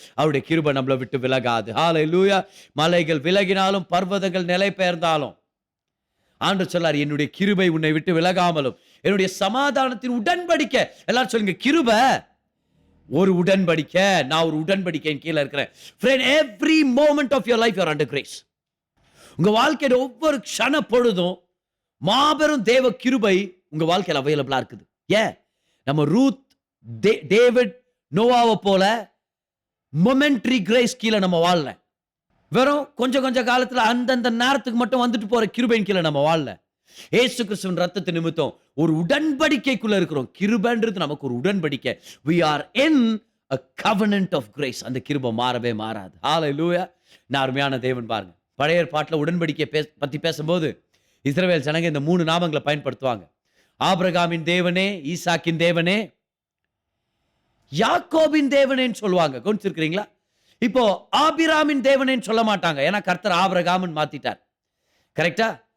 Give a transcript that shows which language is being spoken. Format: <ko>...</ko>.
<ta>அவருடைய கிருபை நம்மளை விட்டு விலகாது. ஹalleluya. மலைகள் விலகினாலும் பர்வதங்கள் நிலை பெயர்ந்தாலும் ஆண்டவர் சொல்லார், என்னுடைய கிருபை உன்னை விட்டு விலகாமலும் என்னுடைய சமாதானத்தின் உடன்படிக்கை. எல்லாரும் சொல்லுங்க, கிருபை ஒரு உடன்படிக்கை. நான் ஒரு உடன்படிக்கையின் கீழே இருக்கிறேன்.</ta> <en>Friend, every moment of your life you are under grace.</en> <ta>உங்க வாழ்க்கையில ஒவ்வொரு க்ஷண பொழுதும் மாபெரும் தேவ கிருபை உங்க வாழ்க்கையில அவைலபிளா இருக்குது. ஏன்? நம்ம ரூத், டேவிட், நோவாவை போல</ta> <en>momentary grace</en> <ta>கீழே நம்ம வாழல. வெறும் கொஞ்ச காலத்துல அந்தந்த நேரத்துக்கு மட்டும் வந்துட்டு போற கிருபையின் கீழே நம்ம வாழல. இயேசு கிறிஸ்துவின் ரத்தத்தின் நிமித்தம் ஒரு உடன்படிக்கைக்குள்ள இருக்கிறோம். கிருபைன்றது நமக்கு ஒரு உடன்படிக்கை.</ta> <en>We are in a covenant of grace.</en> <ta>அந்த கிருபை மாறவே மாறாது. ஹalleluya. நான் அருமையான தேவன் பாருங்க, பழைய ஏற்பாட்டுல உடன்படிக்கை பத்தி பேசும்போது இஸ்ரவேல் ஜனங்க இந்த 3 நாமங்களை பயன்படுத்துவாங்க. ஆபிரகாமின் தேவனே, ஈசாக்கின் தேவனே, யாக்கோபின் தேவனேன்னு சொல்லுவாங்க. கவனிச்சிருக்கிறீங்களா? இப்போ ஆபிராமின் தேவனேன்னு சொல்ல மாட்டாங்க, ஏன்னா கர்த்தர் ஆபிரகாம்னு மாத்திட்டார். கரெக்டா?</ta>